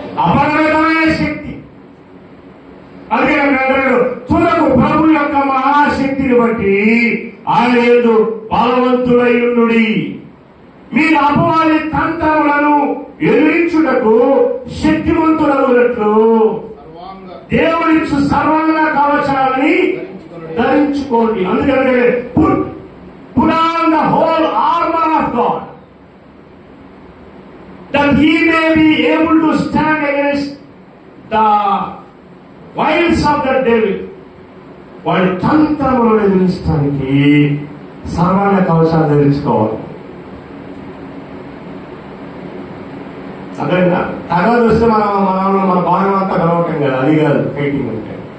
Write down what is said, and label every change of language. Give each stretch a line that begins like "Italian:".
Telugu: అపరిమితమైన శక్తి. అందుకే అంటాడు తుదకు ప్రభు యొక్క మహాశక్తిని బట్టి ఆయన యందు బలవంతుడై ఉండుడి. మీరు అపవాది తంత్రములను ఎదిరించుటకు శక్తివంతులవునట్లు దేవుడిచ్చు సర్వాంగ కవచాలని ధరించుకోండి. అందుకంటే
English: put on the whole armor of God that he may be able to stand against the wiles of the devil.
Telugu: వాడి తంత్రములను ఎదిరించడానికి సర్వాంగ కవచాలు ధరించుకోవాలి. అదే తర్వాత వస్తే మన బాణం అంతా గడవటం కదా, అది కాదు ఫైటింగ్ అంటే.